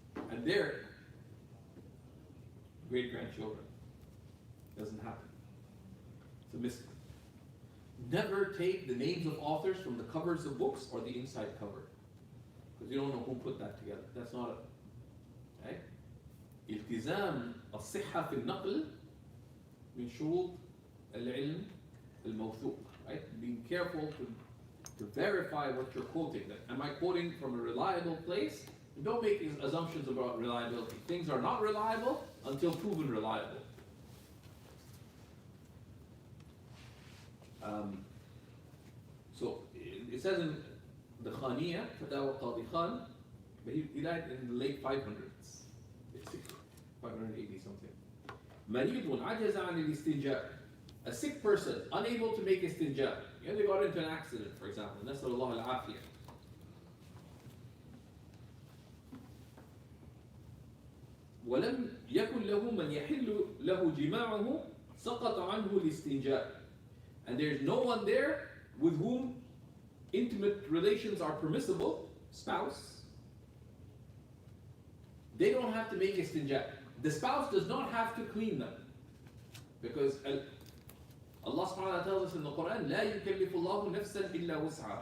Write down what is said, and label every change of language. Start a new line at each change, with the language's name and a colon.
English: And their great-grandchildren. Doesn't happen. It's a mystery. Never take the names of authors from the covers of books or the inside cover. Because you don't know who put that together. That's not a... Right?
Arabic: التزام الصحة في النقل من شروط العلم الموثوق.
English: Right? Being careful to verify what you're quoting. Am I quoting from a reliable place? Don't make assumptions about reliability. Things are not reliable until proven reliable. So it says in the Khaniya, Fatawa Qadi Khan, but he died in the late 500s, 580 something.
Arabic: مريض عجز عن الاستنجاء.
English: A sick person, unable to make istinja. They got into an accident, for example.
Arabic: نسأل الله العافية. ولم يكن له من يحل له جماعه سقط عنه الاستنجاء.
English: And there's no one there with whom intimate relations are permissible, spouse. They don't have to make istinja. The spouse does not have to clean them. Because Allah subhanahu wa ta'ala tells us in the Quran,
Arabic: لا يكلف الله نفسا إلا وسعها.